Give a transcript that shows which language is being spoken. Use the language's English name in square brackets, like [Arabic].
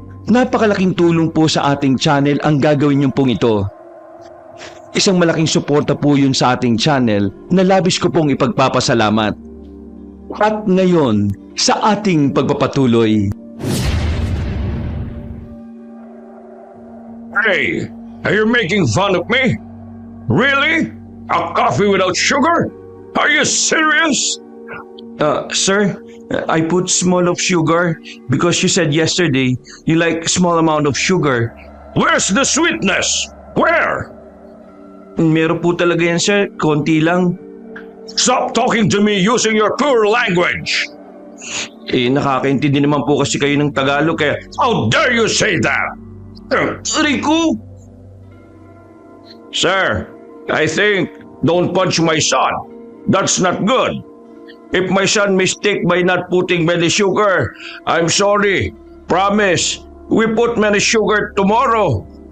[Filipino] Napakalaking tulong po sa ating channel ang gagawin niyo pong ito. Isang malaking suporta po yun sa ating channel na labis ko pong ipagpapasalamat. At ngayon, sa ating pagpapatuloy. [English] Hey, are you making fun of me? Really? A coffee without sugar? Are you serious? Sir, I put small of sugar because you said yesterday you like small amount of sugar. Where's the sweetness? Where? [Filipino] Meron po talaga yan, sir. Konti lang. [English] Stop talking to me using your poor language. [Filipino] Nakakaintindi naman po kasi kayo ng Tagalog kaya... [English] How dare you say that? Rico! Sir, I think don't punch my son. That's not good. If my son mistake by not putting many sugar, I'm sorry. Promise, we put many sugar tomorrow.